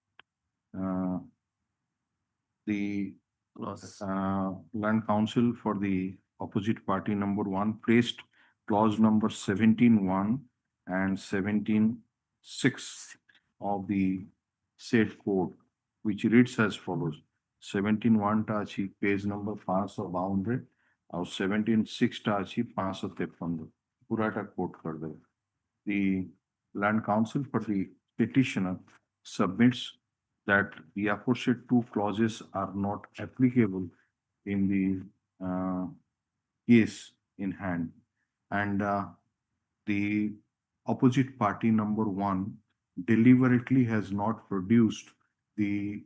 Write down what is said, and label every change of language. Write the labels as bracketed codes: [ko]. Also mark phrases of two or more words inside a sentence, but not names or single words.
[en] The Land Council for the opposite party number 1 placed clause number 17(1) and 17(6) of the said code which reads as follows. [mai] 17(1) टा अछि [en] page number [mai] 552 और 17(6) टा अछि 553 पूराटा कोट कर दे. [en] The Land Council for the petitioner submits that the aforesaid two clauses are not applicable in the case in hand, and the opposite party number 1 deliberately has not produced the